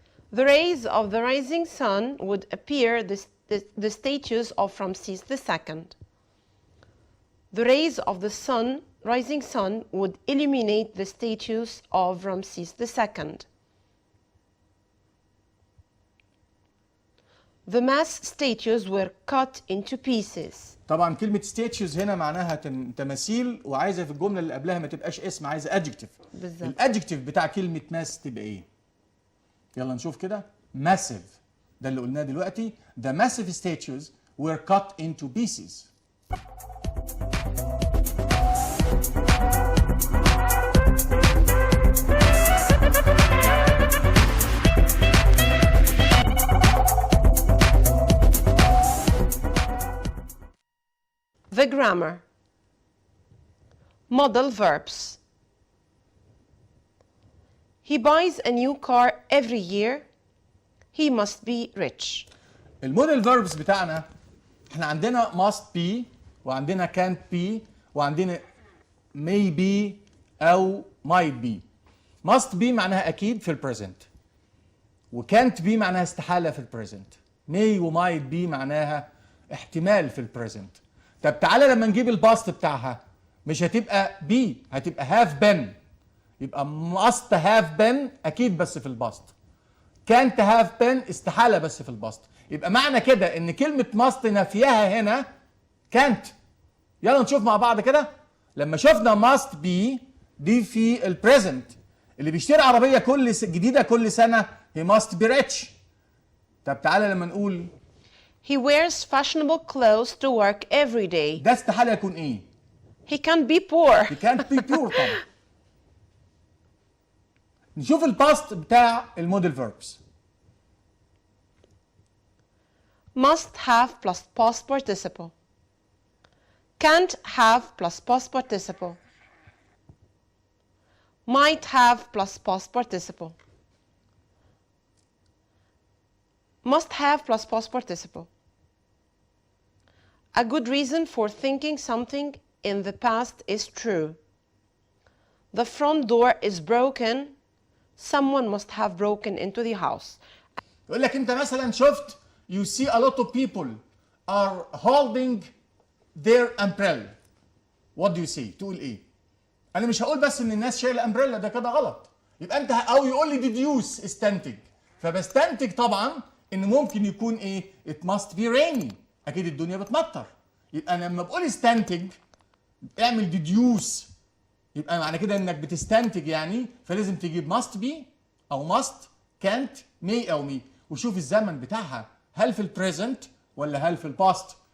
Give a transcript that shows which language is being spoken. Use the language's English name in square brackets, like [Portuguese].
[English] The rays of the rising sun would appear the statues of Ramses II. The rays of the rising sun would illuminate the statues of Ramses II. The mass statues were cut into pieces. [Arabic] طبعا كلمة statues هنا معناها تماثيل، وعايزة في الجملة اللي قبلها ما تبقاش اسم، عايزة adjective. بالظبط. الادجكتيف بتاع كلمة mass تبقى ايه؟ يلا نشوف كده. massive ده اللي قلناه دلوقتي. [English] The massive statues were cut into pieces. The grammar. Modal verbs. He buys a new car every year. He must be rich. [Arabic] الموديل فيربس بتاعنا احنا عندنا must be وعندنا can't be وعندنا may be او might be. must be معناها اكيد في البريزنت، وcan't be معناها استحالة في البريزنت. may و might be معناها احتمال في البريزنت. طب تعالى لما نجيب الباست بتاعها مش هتبقى be، هتبقى have been. يبقى must have been اكيد بس في الباست، can't have been استحالة بس في الباست. يبقى معنى كده ان كلمة must نفيها هنا can't. يلا نشوف مع بعض كده. لما شفنا must be دي في البريزنت، اللي بيشتري عربية جديدة كل سنة [English] he must be rich. [Arabic] طب تعالى لما نقول [English] He wears fashionable clothes to work every day. [Arabic] ده استحالة يكون ايه؟ [English] He can't be poor. he can't be pure [Arabic] طبعا. نشوف الباست بتاع الموديل فيربس. [English] Must have plus past participle. Can't have plus past participle. Might have plus past participle. Must have plus past participle. A good reason for thinking something in the past is true. The front door is broken. Someone must have broken into the house. [Arabic] يقول لك انت مثلا شفت [English] you see a lot of people are holding their umbrella. What do you see؟ [Arabic] تقول ايه؟ انا مش هقول بس ان الناس شايله امبريلا، ده كده غلط. يبقى انت او يقول لي deduce استنتج، فبستنتج طبعا ان ممكن يكون ايه؟ [English] it must be rainy. [Arabic] اكيد الدنيا بتمطر. يبقى انا لما بقول استنتج اعمل deduce، يبقى معنى كده انك بتستنتج يعني، فلازم تجيب must be او must can't may او me، وشوف الزمن بتاعها هل في البريزنت ولا هل في الباست.